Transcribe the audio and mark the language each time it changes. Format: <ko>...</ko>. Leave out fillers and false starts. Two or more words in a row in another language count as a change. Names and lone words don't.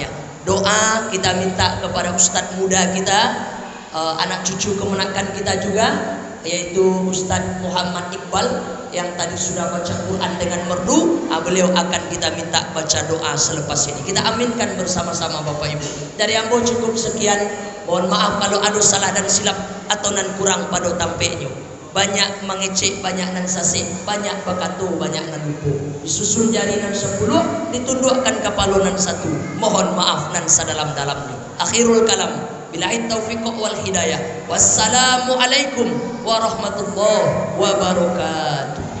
<id>Doa kita minta kepada ustadz muda kita, anak cucu kemenakan kita juga, yaitu Ustadz Muhammad Iqbal yang tadi sudah baca Quran dengan merdu. Beliau akan kita minta baca doa selepas ini. Kita aminkan bersama-sama Bapak Ibu. Dari Ambo cukup sekian. Mohon maaf kalau ada salah dan silap atau nan kurang pada tampeknya.</id> <min>Banyak mengecek, banyak nan sasih, banyak bakatu, banyak nan lupu. Disusul jari nan 10, ditundukkan kepala nan 1. Mohon maaf nan sadalam-dalamnya.</min> <ar>آخر الكلام. بالله التوفيق والهداية. والسلام عليكم ورحمة الله وبركاته.</ar>